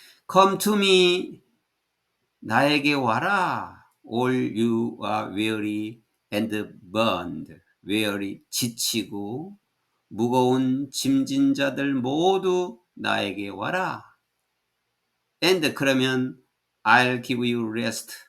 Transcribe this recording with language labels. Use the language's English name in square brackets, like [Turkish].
[English] Come to me, [Korean] 나에게 와라. [English] All you are weary and burdened. [Korean] weary, 지치고 무거운 짐진 자들 모두 나에게 와라. [English] And [Korean] 그러면 [English] I'll give you rest.